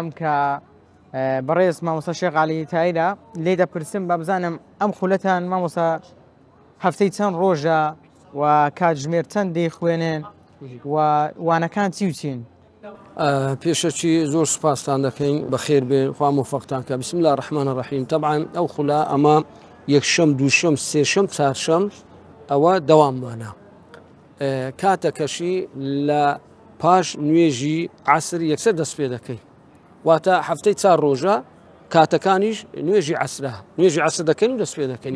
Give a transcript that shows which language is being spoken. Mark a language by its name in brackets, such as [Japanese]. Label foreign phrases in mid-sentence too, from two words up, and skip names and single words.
[Central Kurdish] کە بەڕێز مامۆستا شێخ عەلی تاییدا لێ دەپرسم با بزانم ئەم خولەتان مامۆستا هەفتەی چەند ڕۆژە و کاتژمێر چەند دەیخوێنن و وانەکان چی و چین؟ پێشەکی زۆر سوپاستان دەکەین بەخێر بێن خوا موفەقتان کە [Arabic] بسم الله الرحمن الرحیم. [Central Kurdish] طبعا ئەو خولا ئەمە یەکشەم دووشەم سێشەم چارشەم ئەوە دەواممانە کاتەکەشی لە پاش نوێژی عەسر یەکسەر دەست پێ دەکەین واتە هەفتەی 4 ڕۆژە کاتەکانیش نوێژی عەسرە نوێژی عەسر دەکەین و دەست پێ دەکەین